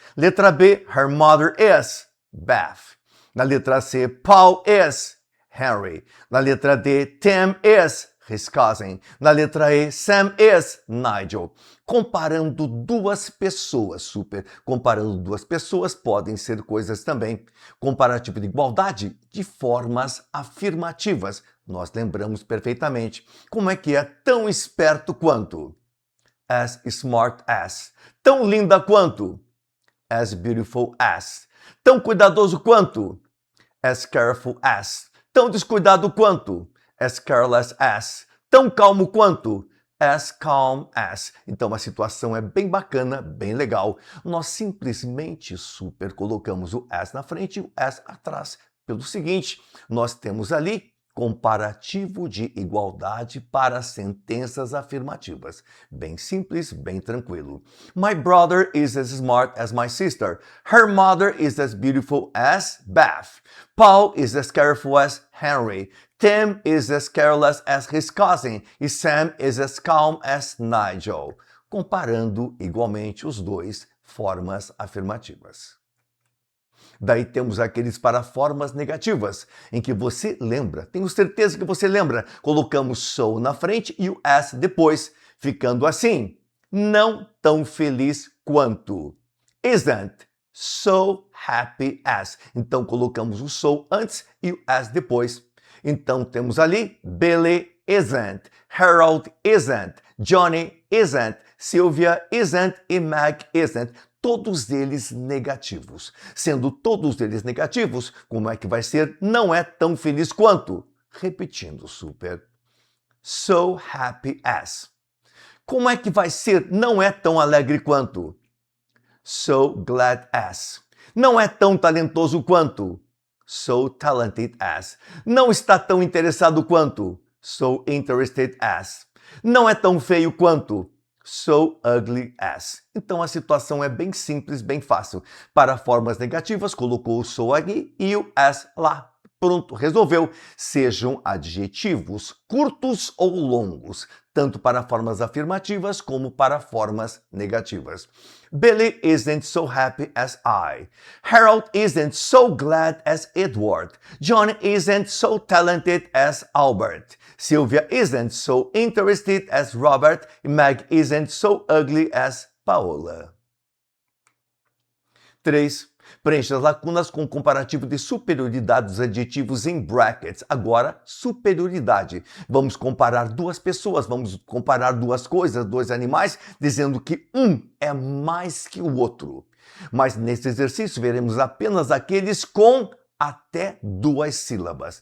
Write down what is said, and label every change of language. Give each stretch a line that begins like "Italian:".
Portuguese: Letra B,
English: her mother is,
Portuguese: Beth. Na letra C,
English: Paul is,
Portuguese: Henry. Na letra D,
English: Tim is, his cousin.
Portuguese: Na letra E,
English: Sam is,
Portuguese: Nigel. Comparando duas pessoas, super. Comparando duas pessoas podem ser coisas também. Comparativo de igualdade de formas afirmativas. Nós lembramos perfeitamente. Como é que é tão esperto quanto?
English: As smart as.
Portuguese: Tão linda quanto?
English: As beautiful as.
Portuguese: Tão cuidadoso quanto?
English: As careful as.
Portuguese: Tão descuidado quanto?
English: As careless as.
Portuguese: Tão calmo quanto?
English: As calm as.
Portuguese: Então a situação é bem bacana, bem legal. Nós simplesmente super colocamos o as na frente e o as atrás. Pelo seguinte, nós temos ali comparativo de igualdade para sentenças afirmativas. Bem simples, bem tranquilo.
English: My brother is as smart as my sister. Her mother is as beautiful as Beth. Paul is as careful as Henry. Tim is as careless as his cousin.
Portuguese: E
English: Sam is as calm as Nigel.
Portuguese: Comparando igualmente os dois, formas afirmativas. Daí temos aqueles para formas negativas, em que você lembra, tenho certeza que você lembra, colocamos so na frente e o as depois, ficando assim, não tão feliz quanto.
English: Isn't so happy as.
Portuguese: Então colocamos o so antes e o as depois. Então temos ali, Billy isn't, Harold isn't, Johnny isn't, Sylvia isn't e Meg isn't. Todos eles negativos. Sendo todos eles negativos, como é que vai ser? Não é tão feliz quanto. Repetindo, super.
English: So happy as.
Portuguese: Como é que vai ser? Não é tão alegre quanto.
English: So glad as.
Portuguese: Não é tão talentoso quanto.
English: So talented as.
Portuguese: Não está tão interessado quanto.
English: So interested as.
Portuguese: Não é tão feio quanto.
English: So ugly as.
Portuguese: Então a situação é bem simples, bem fácil. Para formas negativas, colocou o so aqui e o as lá. Pronto, resolveu. Sejam adjetivos curtos ou longos, tanto para formas afirmativas como para formas negativas.
English: Billy isn't so happy as I. Harold isn't so glad as Edward. John isn't so talented as Albert. Sylvia isn't so interested as Robert. Meg isn't so ugly as Paola. 3.
Portuguese: Preencha as lacunas com o comparativo de superioridade dos adjetivos em brackets. Agora, superioridade. Vamos comparar duas pessoas, vamos comparar duas coisas, dois animais, dizendo que um é mais que o outro. Mas nesse exercício veremos apenas aqueles com até duas sílabas.